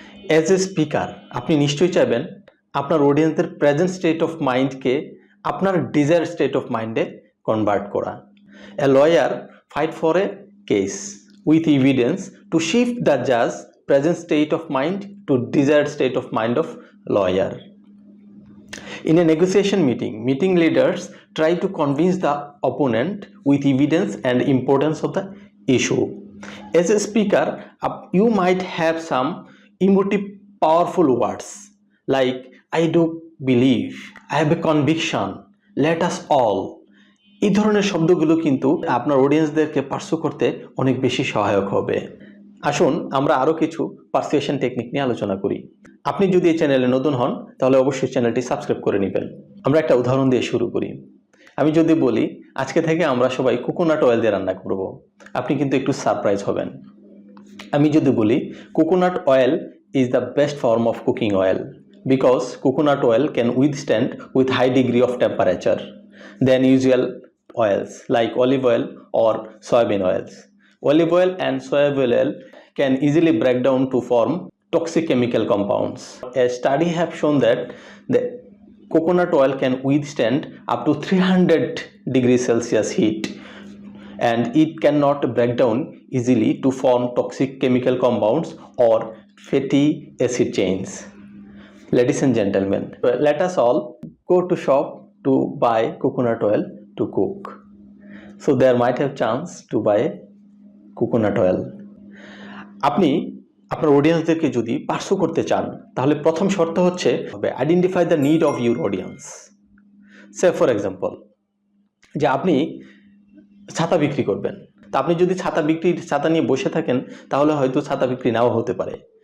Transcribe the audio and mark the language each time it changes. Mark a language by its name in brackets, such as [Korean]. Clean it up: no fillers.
[English] as a speaker [Bangla] আপনি নিশ্চয়ই চাইবেন আপনার অডিয়েন্সের প্রেজেন্ট স্টেট অফ মাইন্ডকে আপনার ডিজায়ার স্টেট অফ মাইন্ডে কনভার্ট করা। [English] A lawyer fight for a case with evidence two shift the Jaaz present state of mind to desired state of mind of lawyer. In a negotiation meeting leaders try to convince the opponent with evidence and importance of the issue. As a speaker, you might have some emotive, powerful words like I do believe, I have a conviction, let us all. [Bangla] এই ধরনের শব্দগুলো কিন্তু আপনার অডিয়েন্সদেরকে pursue করতে অনেক বেশি সহায়ক হবে। আসুন আমরা আরও কিছু পারসুয়েশন টেকনিক নিয়ে আলোচনা করি। আপনি যদি এই চ্যানেলে নতুন হন তাহলে অবশ্যই চ্যানেলটি সাবস্ক্রাইব করে নেবেন। আমরা একটা উদাহরণ দিয়ে শুরু করি। আমি যদি বলি আজকে থেকে আমরা সবাই কোকোনাট অয়েল দিয়ে রান্না করব, আপনি কিন্তু একটু সারপ্রাইজ হবেন। আমি যদি বলি [English] Coconut oil is the best form of cooking oil because coconut oil can withstand with high degree of temperature then usual oils like olive oil or soybean oils. Olive oil and soybean oil can easily break down to form toxic chemical compounds. A study have shown that the coconut oil can withstand up to 300 degrees Celsius heat and it cannot break down easily to form toxic chemical compounds or fatty acid chains. Ladies and gentlemen, let us all go to shop to buy coconut oil to cook. So there might have chance to buy coconut oil. [Bangla] আপনি আপনার অডিয়েন্সদেরকে যদি pursue করতে চান তাহলে প্রথম শর্ত হচ্ছে [English] Identify the need of your audience. Say for example [Bangla] যে আপনি ছাতা বিক্রি করবেন, তা আপনি যদি ছাতা নিয়ে বসে থাকেন তাহলে হয়তো ছাতা বিক্রি নাও হতে পারে।